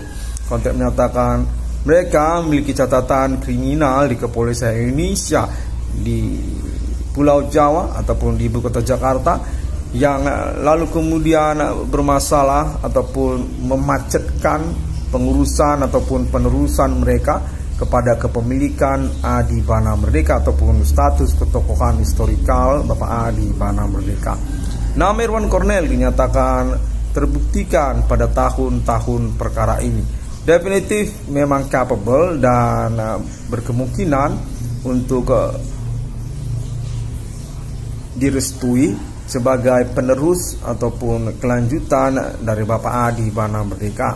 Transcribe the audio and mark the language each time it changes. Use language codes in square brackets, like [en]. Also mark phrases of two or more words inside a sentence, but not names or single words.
[id] Konteks menyatakan mereka memiliki catatan kriminal di kepolisian Indonesia di Pulau Jawa ataupun di ibu kota Jakarta, yang lalu kemudian bermasalah ataupun memacetkan pengurusan ataupun penerusan mereka kepada kepemilikan Adi Bana Merdeka ataupun status ketokohan historikal Bapak Adi Bana Merdeka. Nama Irwan Cornel dinyatakan terbuktikan pada tahun-tahun perkara ini. Definitif memang capable dan berkemungkinan untuk direstui sebagai penerus ataupun kelanjutan dari Bapak Adi Bana Merdeka.